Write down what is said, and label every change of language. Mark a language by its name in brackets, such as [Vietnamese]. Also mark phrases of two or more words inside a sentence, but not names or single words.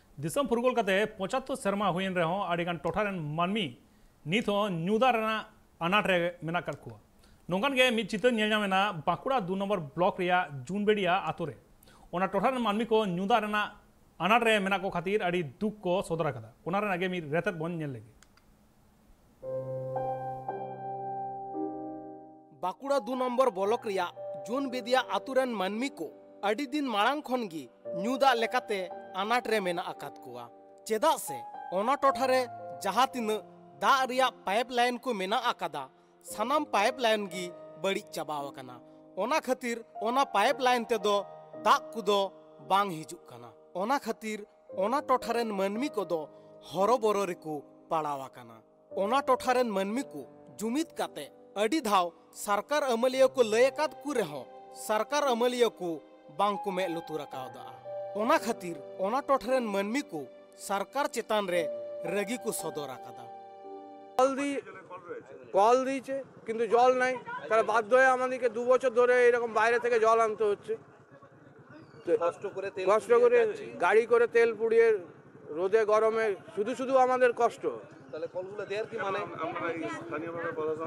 [Santali] दिसम फुरगोल कते 75 सेरमा हुइन रहो आडिगान टोठारन मानमी नित हो न्यूदा रना अनाट रे मेना कड़कुआ नोंगन गे मि चित्र नेलना मेना बाकुड़ा 2 [English] number block [Santali] रिया जूनबेड़िया आतोरे ओना टोठारन मानमी को न्यूदा रना अनाट रे मेना को खातिर आडी दुख को सदरा कदा ओना रन आगे मि रेतत बन नेल लेगे बाकुड़ा 2 [English] number block [Santali] रिया जूनबेड़िया आतुरन मानमी को अड़ी दिन मांग खन गी न्यूदा लेकाते अनाट रे मेना आकात कुआ चेदा से ओना टोठारे जहाँ तीन दा रिया पाइपलाइन को मेना आकादा सनाम पाइपलाइन गी बड़ी चाबावकना ओना खातिर ओना पाइपलाइन ते दो दा कुदो बांग हिजुक कना ओना खातिर ओना टोठारेन मनमी को दो हरोबरो रिकु पड़ावाकना ओना टोठारेन मनमी को जुमित काते अड़ी धाव सरकार अमलिया को लयकात कु रहो सरकार अमलिया को बांग को में लुतुर कावदा ओना खातिर ओना टोठरेन मनमी को सरकार चेतान रे रगी को सदर आकादा [Bangla] कल দিয়েছে কিন্তু জল নাই তারা বাধ্য হয়ে আমাদেরকে 2 বছর ধরে এরকম বাইরে থেকে জল আনতে হচ্ছে কষ্ট করে গাড়ি করে তেল পুড়িয়ে রোদে গরমে শুধু শুধু আমাদের কষ্ট তাহলে কলগুলো দেয়ার কি মানে আমরা স্থানীয়ভাবে প্রশাসন